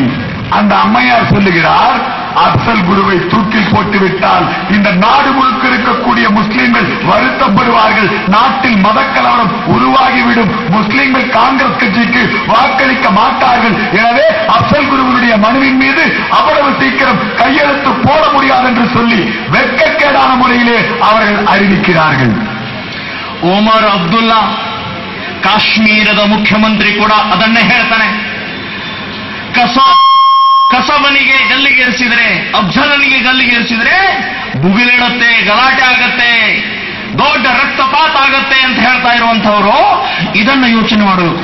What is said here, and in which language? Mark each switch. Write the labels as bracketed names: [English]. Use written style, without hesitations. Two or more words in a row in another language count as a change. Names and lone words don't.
[Tamil] அந்த அம்மையார் சொல்லுகிறார், அப்சல் குருவை தூக்கில் போட்டுவிட்டால் இந்த நாடு முழுக்க இருக்கக்கூடிய முஸ்லிம்கள் வருத்தப்படுவார்கள், நாட்டில் மதக்கலவரம் உருவாகிவிடும், முஸ்லிம்கள் காங்கிரஸ் கட்சிக்கு வாக்களிக்க மாட்டார்கள். எனவே அப்சல் குருவினுடைய மனுவின் மீது அவ்வளவு சீக்கிரம் கையெழுத்து போட முடியாது என்று சொல்லி வெட்கக்கேடான முறையிலே அவர்கள் அறிவிக்கிறார்கள். [Kannada] ಒಮರ್ ಅಬ್ದುಲ್ಲಾ ಕಾಶ್ಮೀರದ ಮುಖ್ಯಮಂತ್ರಿ ಕೂಡ ಅದನ್ನೇ ಹೇಳ್ತಾನೆ. ಕಸಬನಿಗೆ ಗಲ್ಲಿಗೇರಿಸಿದ್ರೆ, ಅಫ್ಜಲನಿಗೆ ಗಲ್ಲಿಗೇರಿಸಿದ್ರೆ ಭುಗಿಲೇಳುತ್ತೆ, ಗಲಾಟೆ ಆಗತ್ತೆ, ದೊಡ್ಡ ರಕ್ತಪಾತ ಆಗತ್ತೆ ಅಂತ ಹೇಳ್ತಾ ಇರುವಂತವರು ಇದನ್ನ ಯೋಚನೆ ಮಾಡಬೇಕು.